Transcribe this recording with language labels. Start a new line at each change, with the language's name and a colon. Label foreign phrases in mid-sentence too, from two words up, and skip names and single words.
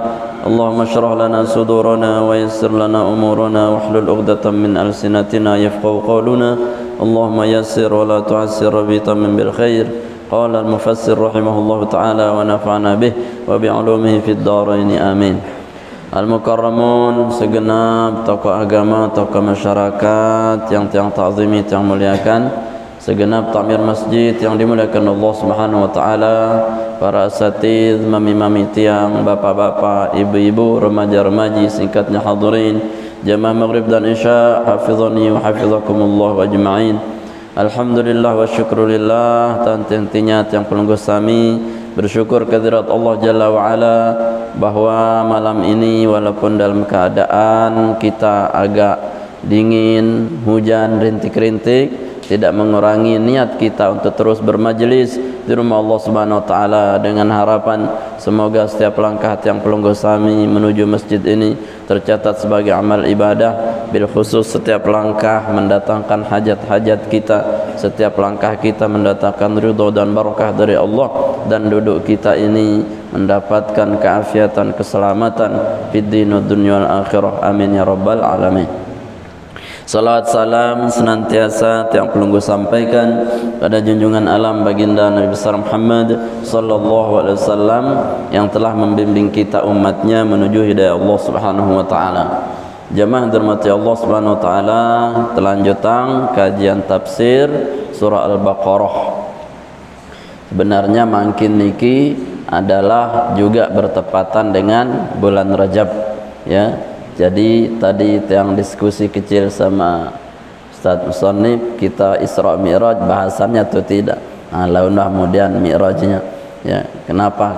Arabic: اللهم اشرح لنا صدورنا ويسر لنا أمورنا واحلل عقدة من ألسنتنا يفقهوا قولنا. اللهم يسر ولا تعسر وتمم بالخير. قال المفسر رحمه الله تعالى ونفعنا به وبعلومه في الدارين آمين.
Indonesian: Al-Mukarramun, segenap tokoh agama, tokoh masyarakat yang ta'zimi, yang muliakan, segenap takmir masjid yang dimuliakan
Arabic: الله سبحانه وتعالى,
Indonesian: para asatidz,
Sasak: mami-mami tiang,
Indonesian: bapak-bapak, ibu-ibu, remaja-remaji, singkatnya hadirin jamaah maghrib dan isya,
Arabic: حفظني وحفظكم الله وأجمعين. الحمد لله والشكر لله,
Indonesian: tanti-tantinya yang
Sasak: pelungguh sami
Indonesian: bersyukur kehadirat
Arabic: الله جل وعلا
Indonesian: bahwa malam ini walaupun dalam keadaan kita agak dingin, hujan rintik-rintik, tidak mengurangi niat kita untuk terus bermajlis di rumah
Arabic: الله سبحانه وتعالى
Indonesian: dengan harapan semoga setiap langkah yang
Sasak: pelungguh sami
Indonesian: menuju masjid ini tercatat sebagai amal ibadah,
Arabic: بالخصوص
Indonesian: setiap langkah mendatangkan hajat-hajat kita, setiap langkah kita mendatangkan ridha dan barakah dari Allah, dan duduk kita ini mendapatkan keafiatan, keselamatan
Arabic: في الدين والدنيا والآخرة. آمين يا رب العالمين.
Indonesian: Salawat salam senantiasa yang pelungguh sampaikan pada junjungan alam baginda Nabi besar Muhammad
Arabic: صلى الله عليه وسلم
Indonesian: yang telah membimbing kita umatnya menuju hidayah
Arabic: الله سبحانه وتعالى.
Indonesian: Jamaah dirahmati
Arabic: الله سبحانه وتعالى,
Indonesian: telanjutan kajian tafsir surah Al-Baqarah. Sebenarnya
Sasak: mangkin niki
Indonesian: adalah juga bertepatan dengan bulan Rajab, ya. Jadi tadi yang diskusi kecil sama Ustaz Musannif, kita Isra Mi'raj bahasannya atau tidak. Nah, launlah kemudian Mi'rajnya. Ya, kenapa?